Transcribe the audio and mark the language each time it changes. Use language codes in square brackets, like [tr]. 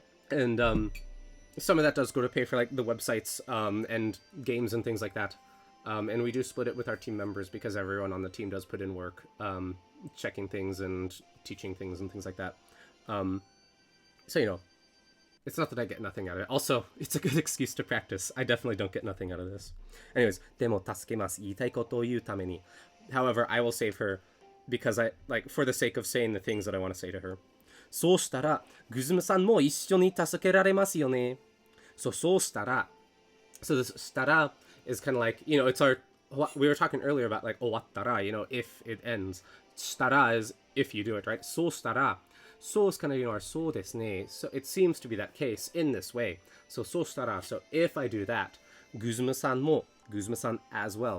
[en] And some of that does go to pay for like the websites and games and things like that. And we do split it with our team members because everyone on the team does put in work, checking things and teaching things and things like that. So, it's not that I get nothing out of it. Also, it's a good excuse to practice. I definitely don't get nothing out of this. Anyways, [ja] でも助けます。言いたいことを言うために. [en] However, I will save her because for the sake of saying the things that I want to say to her. [ja] そうしたら、グズムさんも一緒に助けられますよね。そうしたら. [en] So this したら is kind of like, it's we were talking earlier about like 終わったら, if it ends. したら is if you do it, right? [ja] そうしたら. [en] So is kind of, our [ja] そうですね. [en] So it seems to be that case in this way. [ja] So そうしたら. [en] So if I do that, [ja] グズムさんも, [en] グズムさん as well.